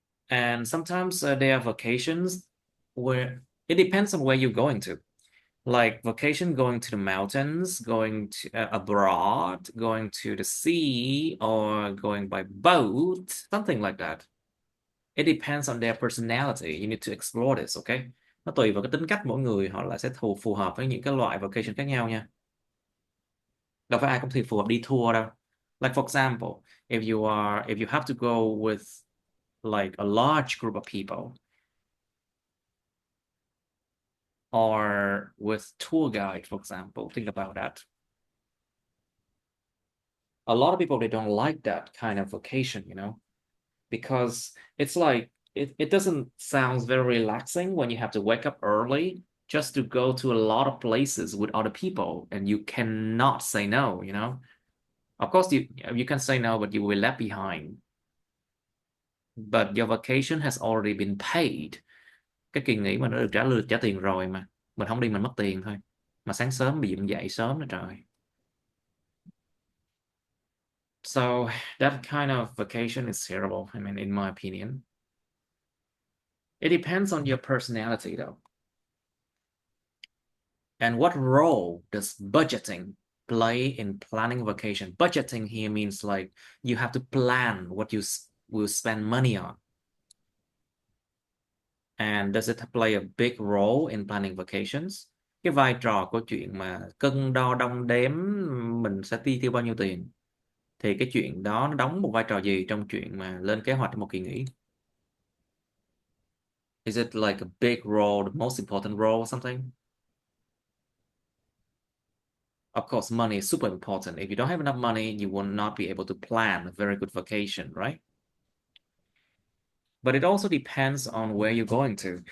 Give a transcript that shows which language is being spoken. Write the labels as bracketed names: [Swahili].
[English] And sometimes there are vacations where it depends on where you're going to. Like vacation going to the mountains, going to abroad, going to the sea, or going by boat, something like that. It depends on their personality. You need to explore this, okay? [Vietnamese] Nó tùy vào cái tính cách mỗi người, họ lại sẽ phù hợp với những cái loại vacation khác nhau nha. Đâu phải ai cũng thì phù hợp đi tour đâu. [English] Like for example, if you have to go with like a large group of people or with tour guide, for example, think about that. A lot of people, they don't like that kind of vacation, you know, because it's like it doesn't sound very relaxing when you have to wake up early just to go to a lot of places with other people and you cannot say no, you know. Of course you can say no, but you will left behind. But your vacation has already been paid. [Vietnamese] Cái kỳ nghỉ mà nó được trả tiền rồi mà mình không đi mình mất tiền thôi, mà sáng sớm bị dựng dậy sớm nữa trời. [English] So that kind of vacation is terrible, I mean, in my opinion. It depends on your personality though. And what role does budgeting play in planning a vacation? Budgeting here means like you have to plan what you will spend money on. And does it play a big role in planning vacations? [Vietnamese] Cái vai trò của chuyện mà cân đo đong đếm mình sẽ chi tiêu bao nhiêu tiền, thì cái chuyện đó nó đóng một vai trò gì trong chuyện mà lên kế hoạch cho một kỳ nghỉ? [English] Is it like a big role, the most important role or something? Of course, money is super important. If you don't have enough money, you will not be able to plan a very good vacation, right? But it also depends on where you're going to.